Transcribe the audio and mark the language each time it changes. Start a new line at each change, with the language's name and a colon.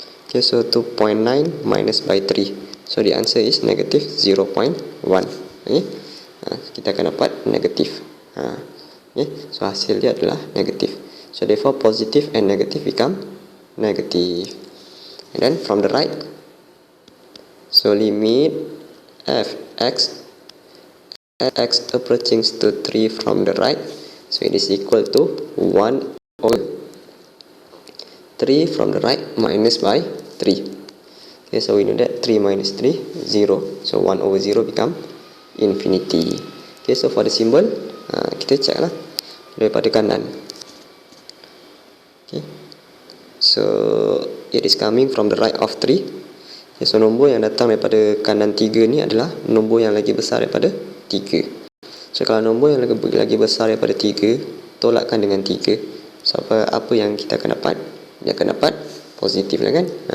English: Okay, so 2.9 minus by 3, so the answer is negative 0.1.
Malay: Okay, kita akan dapat negatif. Okay, so hasil dia adalah negatif.
English: So therefore positive and negative become negative. And then from the right, so limit fx x approaching to 3 from the right, so it is equal to 1 over 3 from the right minus by 3. Okay, so we know that 3 minus 3, 0. So 1 over 0 become infinity.
Malay: Okay, so
English: for the symbol,
Malay: kita check lah daripada kanan.
English: Okay, so it is coming from the right of 3.
Malay: Okay, so nombor yang datang daripada kanan 3 ni adalah nombor yang lagi besar daripada 3. So kalau nombor yang lagi besar daripada 3, tolakkan dengan 3. So apa yang kita akan dapat? Dia akan dapat positif lah kan.